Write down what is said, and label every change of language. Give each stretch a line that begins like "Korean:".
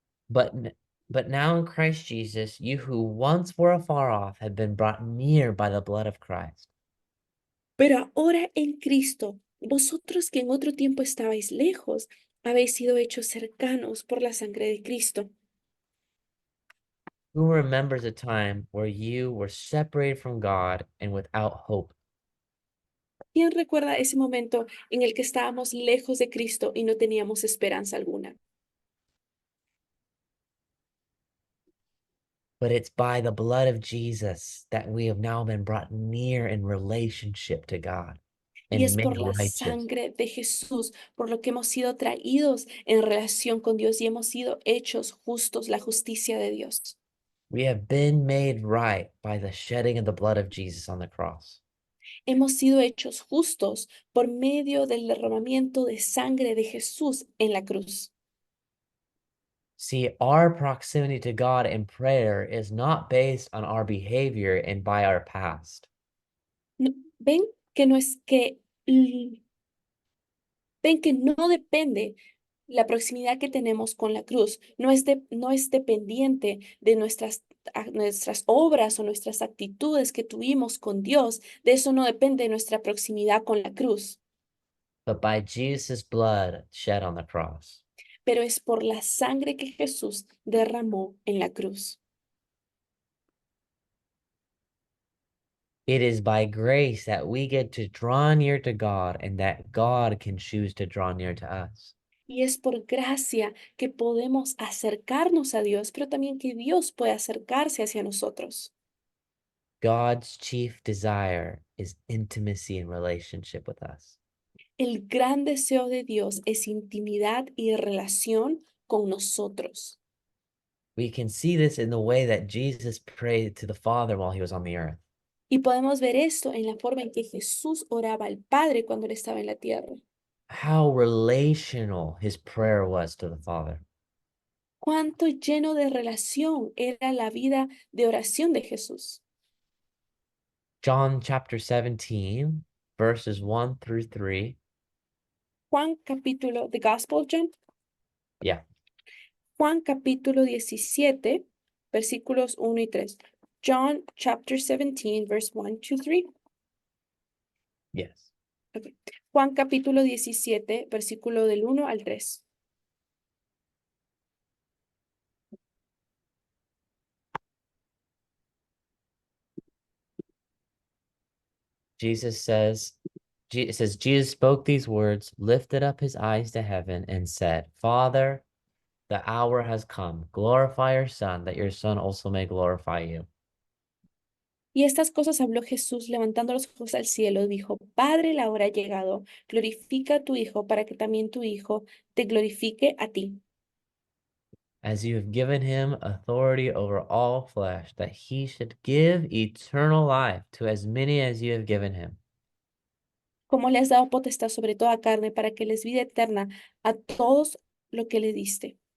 English: But now in Christ Jesus, you who once were afar off have been brought near by the blood of Christ.
Spanish: Pero ahora en Cristo, vosotros que en otro tiempo estabais lejos, habéis sido hechos cercanos por la sangre de Cristo.
English: Who remembers a time where you were separated from God and without hope?
Spanish: ¿Quién recuerda ese momento en el que estábamos lejos de Cristo y no teníamos esperanza alguna?
English: But it's by the blood of Jesus that we have now been brought near in relationship to God
Spanish: Y
English: and
Spanish: es
English: made
Spanish: por la
English: righteous.
Spanish: sangre de Jesús, por lo que hemos sido traídos en relación con Dios y hemos sido hechos justos, la justicia de Dios.
English: We have been made right by the shedding of the blood of Jesus on the cross.
Spanish: Hemos sido hechos justos por medio del derramamiento de sangre de Jesús en la cruz.
English: See, our proximity to God in prayer is not based on our behavior and by our past.
Spanish: Ven que no es que ven que no depende la proximidad que tenemos con la cruz, no es dependiente de nuestras obras o nuestras actitudes que tuvimos con Dios. De eso no depende nuestra proximidad con la cruz,
English: But by Jesus' blood shed on the cross.
Spanish: pero es por la sangre que Jesús derramó en la cruz.
English: It is by grace that we get to draw near to God and that God can choose to draw near to us.
Spanish: Y es por gracia que podemos acercarnos a Dios, pero también que Dios puede acercarse hacia nosotros.
English: God's chief desire is intimacy and relationship with us.
Spanish: El gran deseo de Dios es intimidad y relación con nosotros.
English: We can see this in the way that Jesus prayed to the Father while he was on the earth.
Spanish: Y podemos ver esto en la forma en que Jesús oraba al Padre cuando él estaba en la tierra.
English: How relational his prayer was to the Father.
Spanish: Cuánto lleno de relación era la vida de oración de Jesús.
English: John chapter 17, verses 1 through 3.
Spanish: Juan capítulo,
English: the Gospel of John, Yeah.
Spanish: Juan capítulo 17, versículos 1 y 3.
English: John chapter 17, verse 1 to 3. Yes. Okay.
Spanish: Juan capítulo 17, versículo del 1 al 3.
English: Jesus says, it says, Jesus spoke these words, lifted up his eyes to heaven, and said, Father, the hour has come. Glorify your Son, that your Son also may glorify you.
Spanish: Y estas cosas habló Jesús levantando los ojos al cielo, dijo, Padre, la hora ha llegado, glorifica a tu Hijo para que también tu Hijo te glorifique a ti.
English: As you have given him authority over all flesh, that he should give eternal life to as many as you have given him.
Spanish: Como le has dado potestad sobre toda carne para que les vida eterna a todos lo que le diste.